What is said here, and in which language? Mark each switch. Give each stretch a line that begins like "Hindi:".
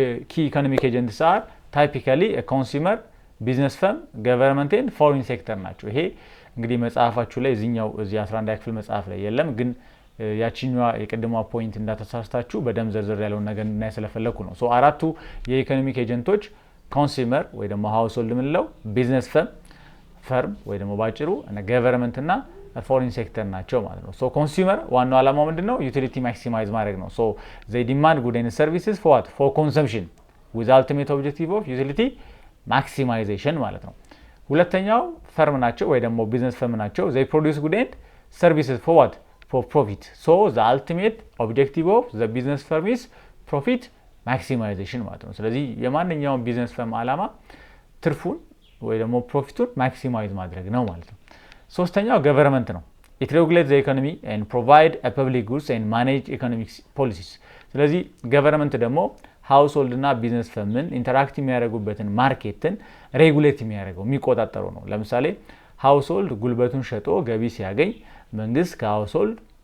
English: key economic agents are typically a consumer, business firm, government and foreign sector
Amharic: ናቸው። ይሄ እንግዲህ መጽሐፋችሁ ላይ እዚህኛው እዚህ 11ኛ ክፍል መጽሐፍ ላይ የለም፣ ግን ያቺኛዋ የቀደመው ፖይንት እንዳተሳስታችሁ በደም ዘርዘር ያለውን ነገር እናይ ስለፈለኩ ነው። ሶ አራቱ የኢኮኖሚክ ኤጀንቶች ኮንሱመር ወይ ደግሞ ሃውስሆልድ ምንለው፣ ቢዝነስ ፈርም ወይ ደግሞ ባጭሩ እና ገቨርንመንት እና ፎሪን ሴክተር ናቸው ማለት ነው። ሶ ኮንሱመር ዋናው ዓላማው ምንድነው? ዩቲሊቲ ማክሲማይዝ ማድረግ ነው።
English: ሶ they demand good and services for what? for consumption with ultimate objective of utility maximization
Amharic: ማለት ነው። ሁለተኛው ፈርም ናቸው ወይ ደግሞ ቢዝነስ ፈርም ናቸው።
English: they produce good and services for what? for profit. so the ultimate objective of the business firm is profit maximization
Amharic: ማለት ነው። ስለዚህ የማንኛውም ቢዝነስ ፈርም ዓላማ ትርፉን ወይ ደግሞ ፕሮፊቱን ማክሲማይዝ ማድረግ ነው ማለት ነው። ሶስተኛው ገቨርንመንት ነው።
English: it regulates the economy and provide a public goods and manage economic policies።
Amharic: ስለዚህ ገቨርንመንት ደግሞ ሃውስሆልድ እና ቢዝነስ ፈርምን ኢንተራክት የሚያደርጉበትን ማርኬትን ሬጉሌት የሚያደርገው የሚቆጣጠረው ነው። ለምሳሌ ሃውስሆልድ ጉልበቱን ሸጦ ገቢ ሲያገኝ መንግስት ከሃውስሆልድ